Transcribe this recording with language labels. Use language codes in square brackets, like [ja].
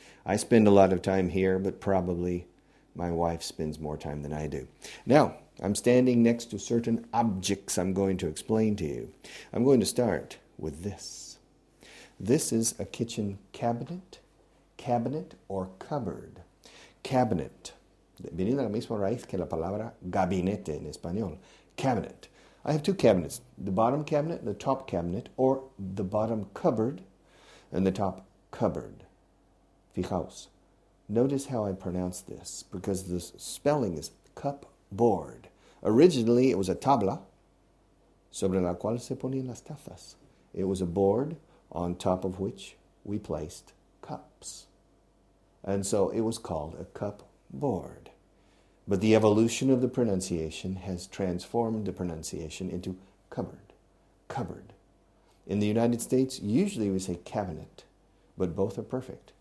[en] I spend a lot of time here, but probably my wife spends more time than I do. Now, I'm standing next to certain objects I'm going to explain to you. I'm going to start with this. This is a kitchen cabinet or cupboard. Cabinet. [es] Viene de la misma raíz que la palabra gabinete en español. [en] Cabinet. I have two cabinets. The bottom cabinet, the top cabinet, or the bottom cupboard and the top cupboard. [es] Fijaos. [en] Notice how I pronounce this, because the spelling is cupboard. Originally, it was a [es] tabla sobre la cual se ponían las tazas. [en] It was a board on top of which we placed cups. And so it was called a cupboard. But the evolution of the pronunciation has transformed the pronunciation into cupboard. Cupboard. In the United States, usually we say cabinet, but both are perfect.